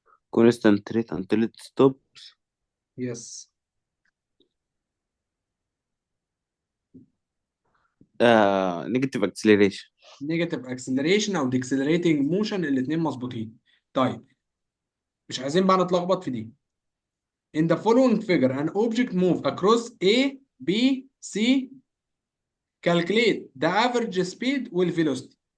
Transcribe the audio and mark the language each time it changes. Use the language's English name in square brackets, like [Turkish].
[English] Constant rate until stop. Yes. Negative acceleration. Negative acceleration أو decelerating motion، [Arabic] الاتنين مظبوطين. طيب، مش عايزين بقى نتلخبط في دي. [English] In the following figure an object move across A B C. Calculate the average speed والvelocity.